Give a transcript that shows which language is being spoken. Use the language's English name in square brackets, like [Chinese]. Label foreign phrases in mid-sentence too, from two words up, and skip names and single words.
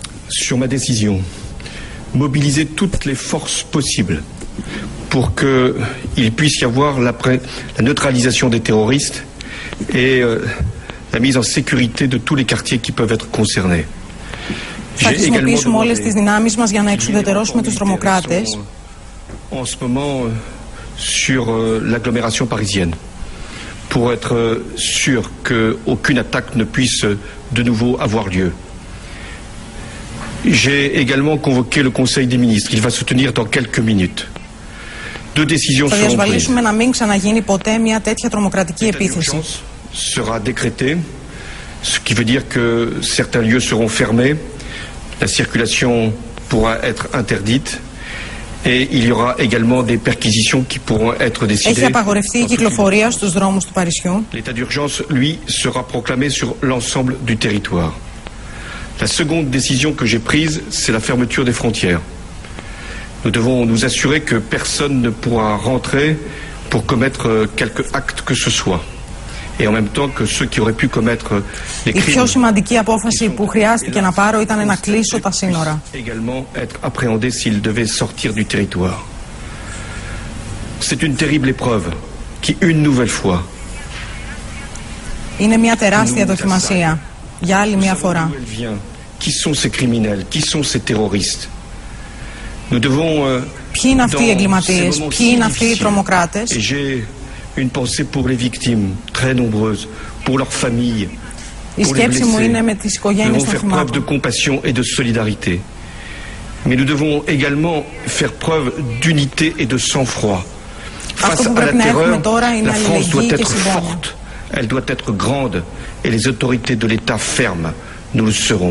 [French] sur ma décision, mobiliser toutes les forces possibles pour qu'il puisse y avoir la neutralisation des terroristes et la mise en sécurité de tous les quartiers qui peuvent être concernés. [Greek] Θα χρησιμοποιήσουμε όλες τις δυνάμεις μας για να εξουδετερώσουμε τους τρομοκράτες. [French] En ce moment, sur l'agglomération parisienne, pour être sûr qu'aucune attaque ne puisse de nouveau avoir lieu. J'ai également convoqué le Conseil des ministres. Il va se tenir dans quelques minutes. Deux décisions seront prises. [Greek] Θα διασφαλίσουμε να μην ξαναγίνει ποτέ μια τέτοια τρομοκρατική επίθεση. [French] Sera décrété, ce qui veut dire que certains lieux seront fermés, la circulation pourra être interdite et il y aura également des perquisitions qui pourront être décidées. [Greek] Έχει απαγορευτεί η κυκλοφορία στους δρόμους του Παρισιού. [French] L'état d'urgence, lui, sera proclamé sur l'ensemble du territoire. La seconde décision que j'ai prise, c'est la fermeture des frontières. Nous devons nous assurer que personne ne pourra rentrer pour commettre quelque acte que ce soit. Et en même temps que ceux qui auraient pu commettre les crimes. [Greek] Η πιο σημαντική απόφαση που χρειάστηκε να πάρω ήταν να κλείσω τα σύνορα. [French] Également être appréhendés s'ils devaient sortir du territoire. C'est une terrible épreuve qui, une nouvelle fois, [Greek] είναι μια τεράστια δοκιμασία για άλλη μια φορά. [French] Qui sont ces criminels? Qui sont ces terroristes? Nous devons. [Greek] Ποιοι είναι αυτοί οι εγκληματίες? Ποιοι είναι αυτοί οι τρομοκράτες? [French] Une pensée pour les victimes, très nombreuses, pour leurs familles, pour les blessés. Nous devons faire preuve de compassion et de solidarité. Mais nous devons également faire preuve d'unité et de sang-froid. Face à la terreur, la France doit être forte, elle doit être grande, et les autorités de l'État fermes, nous le serons.